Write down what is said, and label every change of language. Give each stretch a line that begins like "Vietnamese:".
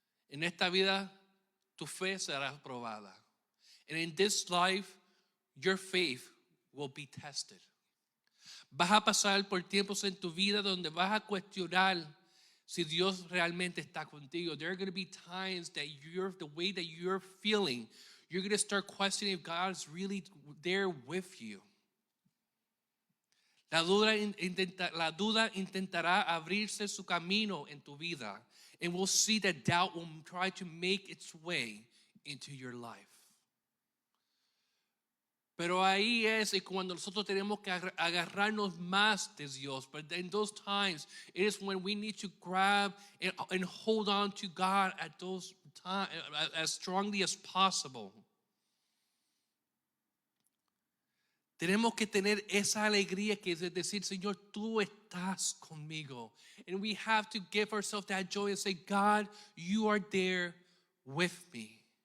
Spanish: En esta vida, tu fe será probada.
English: And in this life, your faith will be tested.
Spanish: Vas a pasar por tiempos en tu vida donde vas a cuestionar si Dios realmente está contigo.
English: There are going to be times that the way that you're feeling, you're going to start questioning if God is really there with you.
Spanish: La duda intentará abrirse su camino en tu vida,
English: and we'll see that doubt will try to make its way into your life.
Spanish: Pero ahí es cuando nosotros tenemos que agarrarnos más de Dios.
English: But in those times, it is when we need to grab and hold on to God at those times as strongly as possible.
Spanish: Tenemos que tener esa alegría que es decir, Señor, tú estás conmigo.
English: And we have to give ourselves that joy and say, God, you are there with me.